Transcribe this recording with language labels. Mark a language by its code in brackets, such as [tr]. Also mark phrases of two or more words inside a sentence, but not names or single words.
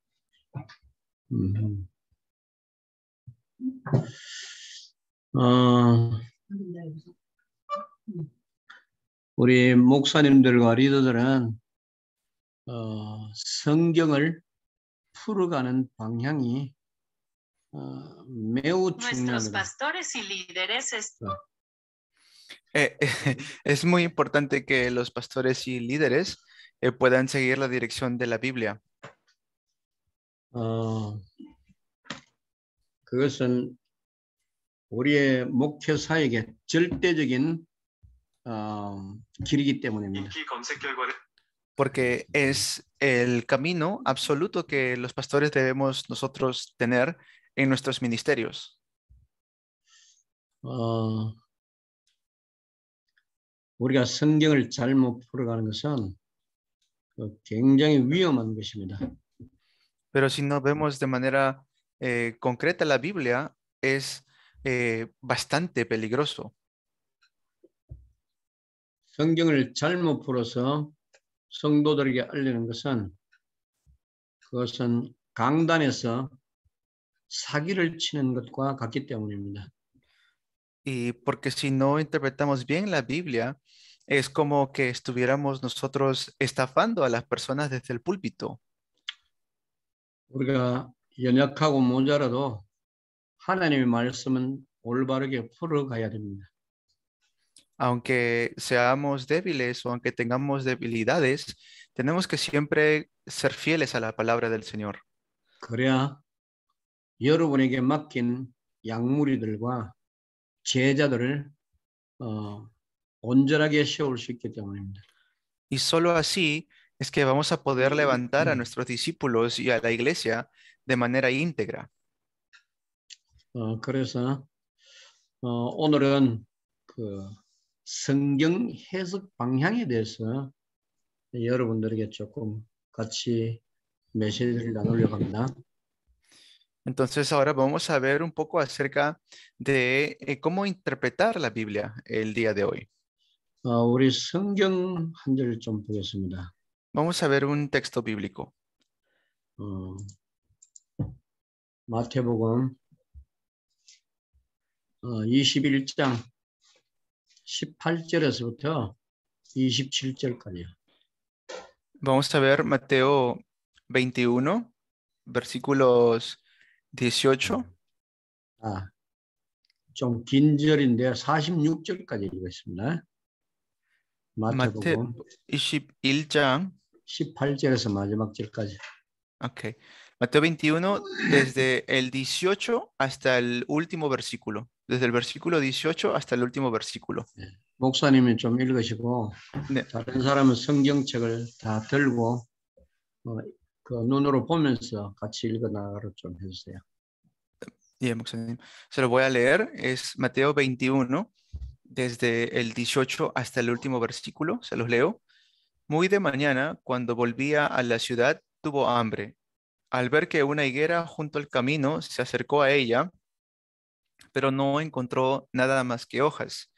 [ko] 우리 목사님들과 리더들은 성경을 풀어가는 방향이 매우 중요합니다. [es] Es muy importante que los pastores y líderes puedan seguir la dirección de la Biblia. [ko] 그것은 우리의 목회 사역의 절대적인 길이기 때문입니다. [es] Porque es el camino absoluto que los pastores debemos nosotros tener en nuestros ministerios. [ko] 우리가 성경을 잘못 풀어가는 것은 굉장히 위험한 것입니다. [es] Pero si no vemos de manera concreta la Biblia, es bastante peligroso. [ko] 성경을 잘못 풀어서 성도들에게 알리는 것은 그것은 강단에서 사기를 치는 것과 같기 때문입니다. [es] Y porque si no interpretamos bien la Biblia, es como que estuviéramos nosotros estafando a las personas desde el púlpito. [ko] 우리가 연약하고 모자라도 하나님의 말씀은 올바르게 풀어가야 됩니다. [es] Aunque seamos débiles o aunque tengamos debilidades, tenemos que siempre ser fieles a la palabra del Señor. [ko] 그래야 여러분에게 맡긴 양무리들과 제자들을 온전하게 세울 수 있기 때문입니다. [es] Y solo así es que vamos a poder levantar a nuestros discípulos y a la iglesia de manera íntegra. [ko] 그래서 오늘은 그 성경 해석 방향에 대해서 여러분들에게 조금 같이 메시지를 나누려고 합니다. [es] Entonces ahora vamos a ver un poco acerca de cómo interpretar la Biblia el día de hoy. [ko] 우리 성경 한 절 좀 보겠습니다. [es] Vamos a ver un texto bíblico. [ko] 마태복음 21장 18절에서부터 27절까지요. [es] Vamos a ver Mateo 21, versículos 18. [ko] 좀 긴 절인데 46절까지 읽겠습니다. 마태복음 Mateo 21장. 18절에서 마지막 절까지. Ok. [es] Mateo 21, desde el 18 hasta el último versículo. Desde el versículo 18 hasta el último versículo. [ko] 목사님이 좀 읽으시고 네. 다른 사람은 성경책을 다 들고 그 눈으로 보면서 같이 읽어 나가도록 좀 해주세요. [es] Bien, 목사님. Se lo voy a leer. Es Mateo 21, desde el 18 hasta el último versículo. Se los leo. Muy de mañana, cuando volvía a la ciudad, tuvo hambre. Al ver que una higuera junto al camino, se acercó a ella, pero no encontró nada más que hojas.